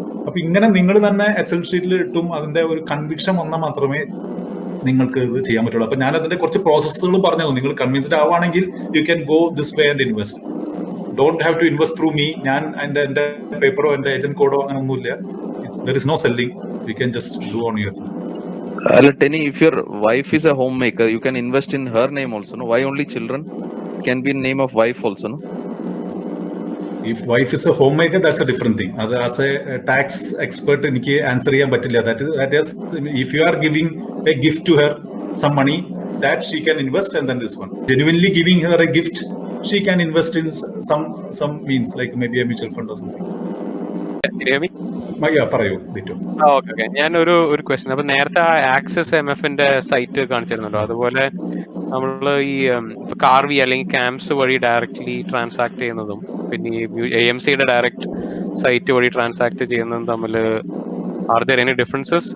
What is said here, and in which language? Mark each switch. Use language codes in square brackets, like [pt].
[ml] അപ്പൊ ഇങ്ങനെ നിങ്ങൾ തന്നെ എക്സൽ ഷീറ്റിൽ ഇട്ടും അതിന്റെ ഒരു കൺവിക്ഷൻ വന്നാൽ മാത്രമേ നിങ്ങൾക്ക് ഇത് ചെയ്യാൻ പറ്റുള്ളൂ. അപ്പൊ ഞാൻ അതിന്റെ കുറച്ച് പ്രോസസ്സുകൾ പറഞ്ഞു. നിങ്ങൾ കൺവിൻസ്ഡ് ആവുകയാണെങ്കിൽ [en] You can go this way and invest. Don't have to invest through me. [ml] ഞാൻ എന്റെ പേപ്പറോ എന്റെ ഏജന്റ് കോഡോ അങ്ങനെ ഒന്നുമില്ല. [en] There is no selling. You can just do on yourself. Tenny, if your wife is a homemaker, you can invest in her name also, no? Why only children? Can be in name of wife also, no? If wife is a homemaker, that's a different thing. As a tax expert, [ml] എനിക്ക് answer ചെയ്യാൻ പറ്റില്ല. [en] That is, if you are giving a gift to her some money, that she can invest, and then this one. Genuinely giving her a gift, she can invest in some means, like maybe a mutual fund or something. [ml] പറയൂ Bittu. Okay, ഞാനൊരു question. അപ്പൊ നേരത്തെ axis MFന്റെ site കാണിച്ചിരുന്നല്ലോ, അതുപോലെ നമ്മൾ ഈ കാർവി അല്ലെങ്കിൽ CAMS വഴി directly transact ചെയ്യുന്നതും പിന്നെ ഈ AMCയുടെ ഡയറക്റ്റ് സൈറ്റ് വഴി ട്രാൻസാക്ട് ചെയ്യുന്നതും തമ്മിൽ [en] Are there any differences?